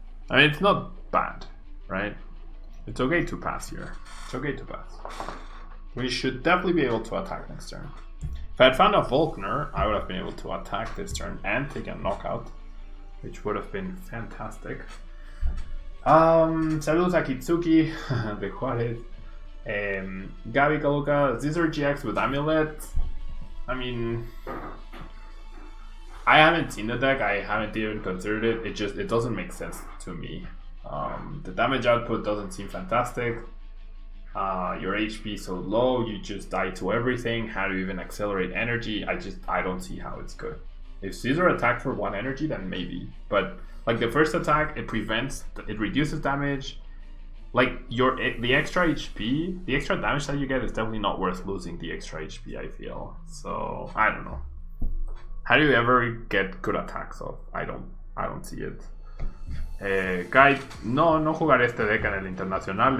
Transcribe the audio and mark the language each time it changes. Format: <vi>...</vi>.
<en>I mean, it's not bad, right? It's okay to pass here. It's okay to pass. We should definitely be able to attack next turn. If I had found a Volkner, I would have been able to attack this turn and take a knockout, which would have been fantastic.</en> <es>Saludos a Kitsuki de Juarez.</es> <en>Gabi Kaluka, Zizor GX with Amulet. I mean, I haven't seen the deck, I haven't even considered it. It doesn't make sense to me. The damage output doesn't seem fantastic. Your HP so low, you just die to everything. How do you even accelerate energy? I don't see how it's good. If Caesar attacked for 1 energy, then maybe. But like the first attack, it reduces damage. like the extra HP, the extra damage that you get is definitely not worth losing the extra HP, I feel. So I don't know. How do you ever get good attacks off? I don't see it.</en> <es>Guide, no jugaré este deck en el internacional.</es>